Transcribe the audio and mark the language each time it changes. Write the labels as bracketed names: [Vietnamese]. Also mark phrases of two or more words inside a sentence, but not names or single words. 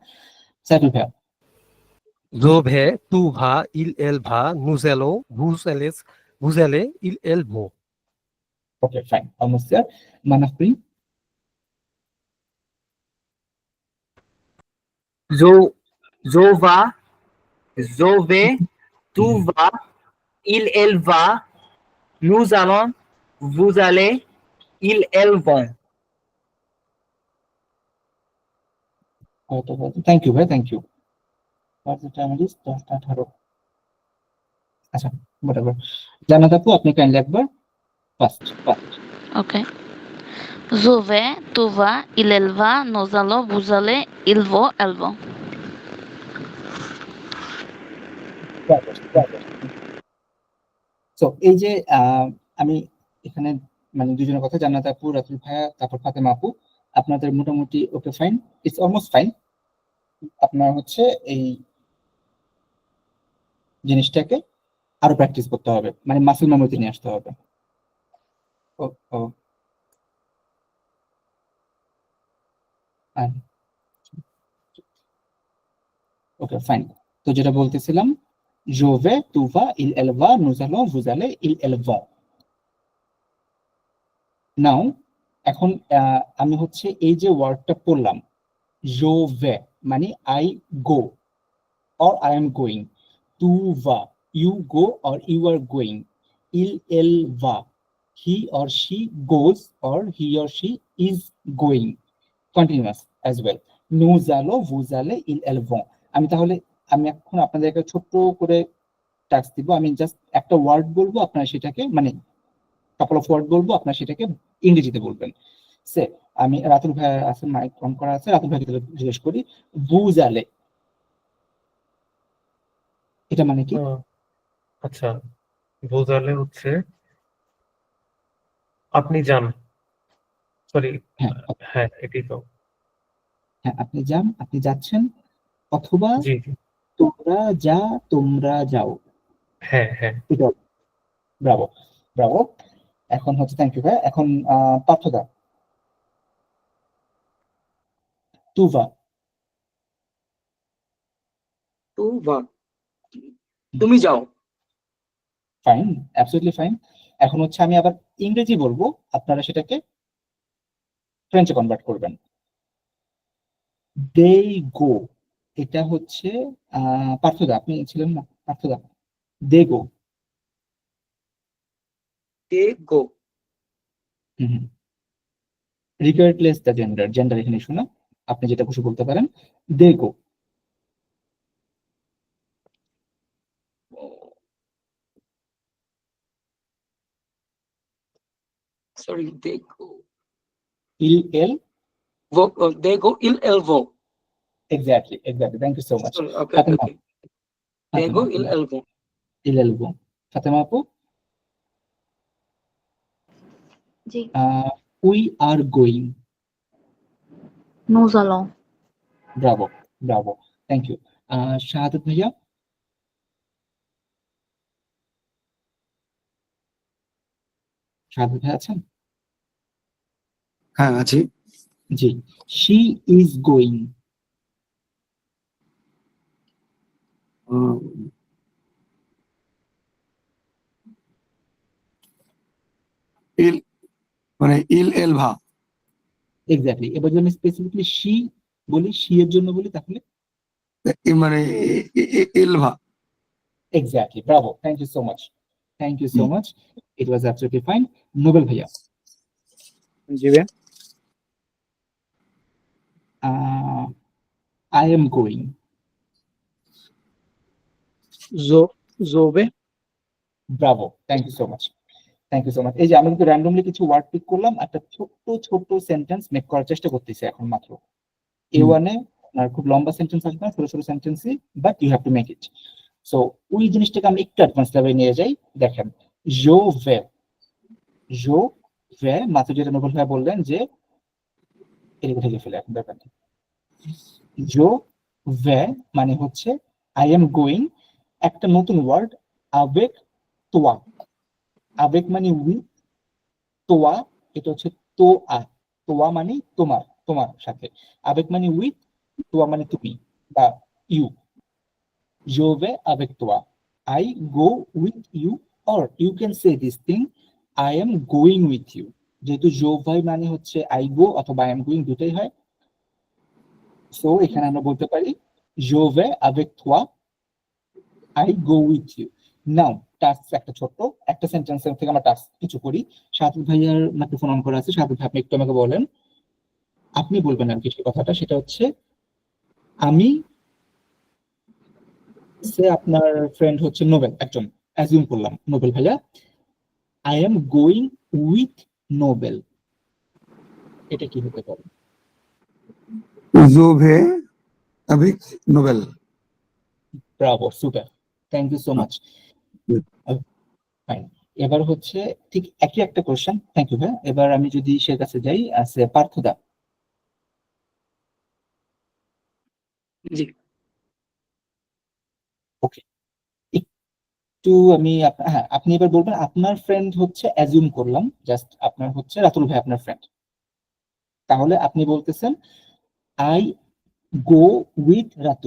[Bangla] সাইদুল ভাইয়া। [French] Je vais, tu vas, il, elle va, nous allons, vous allez, ils, elles vont. [English] okay fine, almost there. মানাফ করিম। [French] Je vais, tu vas, il, elle va, nous allons, vous allez, ils elles vont। [English] thank you ভাই, thank you. [Bangla] দশটা 18। আচ্ছা, whatever। জান্নাত আপু, আপনি কাইন্ডলি একবার ফার্স্ট। [English] Ok. [French] Je vais, tu vas, il, elle va, nous allons, vous allez, ils vont, elles vont. [Bangla] সো এই যে আমি এখানে মানে দুজনের কথা, জান্নাত আপু, রাতুল ভাইয়া, তারপর ফাতেমা আপু, আপনাদের মোটামুটি [English] okay fine, it's almost fine. [Bangla] আপনার হচ্ছে এই জিনিসটাকে আরো প্র্যাকটিস করতে হবে, মানে [English] muscle memoryতে [Bangla] নিয়ে আসতে হবে। [English] okay fine. [Bangla] তো যেটা বলতেছিলাম, [French] je vais, tu vas, il, elle va, nous allons, vous allez, il, elle va। [Bangla] নাও এখন আমি হচ্ছে এই যে ওয়ার্ডটা পড়লাম, [French] je vais [English] মানে I go or I am going, [French] tu vas [English] you go or you are going, [French] il, elle va [English] he or she goes or he or she is going, continuous as well, [French] nous allons, vous allez, ils, elles vont। [Bangla] আমি তাহলে আমি এখন আপনাদেরকে ছোট্ট করে টাস্ক দিব, আমি জাস্ট একটা ওয়ার্ড বলবো, আপনারা সেটাকে মানে [English] couple of word [Bangla] বলবো, আপনারা সেটাকে ইংরেজিতে বলবেন। সে আমি রাতুল ভাই আছে, [English] mic on [Bangla] করা আছে, রাতুল ভাইকে জিজ্ঞেস করি, [French] vous allez [Bangla] এটা মানে কি? আচ্ছা, বোঝালে হচ্ছে আপনি যান, সরি, হ্যাঁ এটাই তো। হ্যাঁ, আপনি যান, আপনি যাচ্ছেন, অথবা জি জি, তোমরা যা, তোমরা যাও। হ্যাঁ হ্যাঁ। ব্রাভো ব্রাভো। এখন হচ্ছে [English] thank you [Bangla] ভাই। এখন পার্থদা, [French] tu vas, tu vas, [Bangla] তুমি যাও। [English] fine, absolutely fine. [Bangla] এখন হচ্ছে আমি আবার ইংরেজি বলবো, আপনারা সেটাকে ফ্রেঞ্চে কনভার্ট করবেন। [English] they go, [Bangla] এটা হচ্ছে পার্থদা, আপনি ছিলেন না পার্থদা? [English] they go, they go, regardless the gender, gender [Bangla] এখানে শোনা, আপনি যেটা খুশি বলতে পারেন, [English] they go। sorry, they go, [French] il, elle, ভো, [English] they go, [French] ils, elles vont. [English] exactly, thank you so much। ওকে ফাতেমা, okay, they go, [French] ils, elles vont. il, elle, [Bangla] go। ফাতেমা আপু, জি, [English] we are going। [French] nous allons। [Bangla] ব্রাভো ব্রাভো, [English] thank you. [Bangla] শাহাদাত ভাইয়া, শাহাদাত ভাই আছেন? হ্যাঁ আছি। জি, [English] she is going। [French] ইল মানে il elle va. [Bangla] এক্স্যাক্টলি। এবার যদি আমি স্পেসিফিকলি she বলি, she এর জন্য বলি, তাহলে [French] মানে elle va. [Bangla] এক্স্যাক্টলি, ব্রাভো, [English] thank you so much, thank you so much, it was absolutely fine. নোবেল ভাইয়া, [Bangla] জি ভাই। [English] I am going। [French] je vais। [Bangla] ব্রাভো, [English] thank you so much, thank you so much. [Bangla] এই যে আমরা কিন্তু র্যান্ডমলি কিছু ওয়ার্ড পিক করলাম, একটা ছোট্ট ছোট্ট [English] sentence make [Bangla] করার চেষ্টা করতেছি এখন মাত্র। A1 এ আপনার খুব লম্বা সেন্টেন্স আসবে না, ছোট ছোট সেন্টেন্সই, [English] but you have to make it. [Bangla] সো ওই জিনিসটাকে আমি একটু [English] advance levelে [Bangla] নিয়ে যাই। দেখেন, [French] je vais, [Bangla] মাত্র যেটা নোবেল ভাই বললেন যে এদিকে থেকে ফেলে, এখন ব্যাপার নেই। [French] je vais [Bangla] মানে হচ্ছে [English] I am going, [Bangla] একটা নতুন ওয়ার্ড [French] avec toi, [Bangla] avec মানে উইথ, তোয়া এটা হচ্ছে তোয়া, তোয়া মানে তোমার, তোমার সাথে, avec মানে উইথ, তোয়া মানে তুমি বা ইউ। [French] je vais avec toi, [English] I go with you, or you can say this thing, I am going with you। [Bangla] যেহেতু [French] je vais [Bangla] মানে হচ্ছে [English] I go [Bangla] অথবা [English] I am going [Bangla] দুটাই হয়, সো এখানে আমরা বলতে পারি [French] je vais avec toi, [English] I go with you। [Bangla] নাও টাস্ক একটা ছোট্ট একটা সেন্টেন্সের থেকে আমরা টাস্ক কিছু করি। সাদুল ভাইয়ার মাইক্রোফোন অন করা আছে, সাদুল ভাই আপনি একটু আমাকে বলেন, আপনি বলবেন আর কি সেই কথাটা, সেটা হচ্ছে আমি সে আপনার ফ্রেন্ড হচ্ছে নোবেল, একজন অ্যাজিউম করলাম নোবেল ভাইয়া, [English] I am going with Nobel, [Bangla] এটা কি হতে পারে? जो है अभी नोबेल। ব্রাভো, সুপার, [English] thank you so much. [Bangla] ফাইন, এবার হচ্ছে ঠিক একই একটা কোশ্চেন, [English] thank you [Bangla] ভাই। এবার আমি যদি সে কাছে যাই, আছে পার্থদা। জি। ওকে, একটু আমি হ্যাঁ আপনি এবার বলবেন আপনার ফ্রেন্ড হচ্ছে, অ্যাজিউম করলাম জাস্ট আপনার হচ্ছে রাতুল ভাই আপনার ফ্রেন্ড, তাহলে আপনি বলতেছেন [English] I go with Ratul.